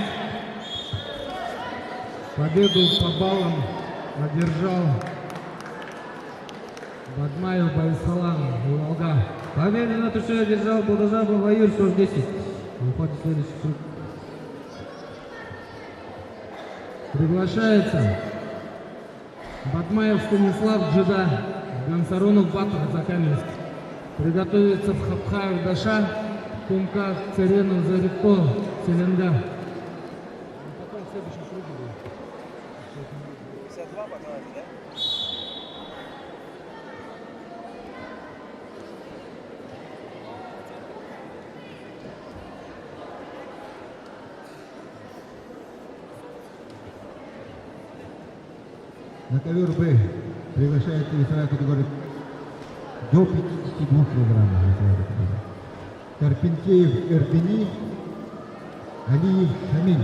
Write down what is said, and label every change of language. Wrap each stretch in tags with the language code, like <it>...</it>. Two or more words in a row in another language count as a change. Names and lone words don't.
<ru>Победу по баллам одержал Бадмаев Байсалан, Волга. Победу на туше одержал Волножапов Аюр Шор-10. Выходит в следующий круг. Приглашается Бадмаев Станислав Джида, Гансарунов Батыр Закаменск. Приготовится Вхапхаев Даша, Кумка Царенов Зарито Селенга. Потом в следующем круге будет. 52 понравилось, да? На ковер Б приглашается весовая категория до 52 килограммов. Карпентеев Эрдени, Алиев Шамиль.</ru>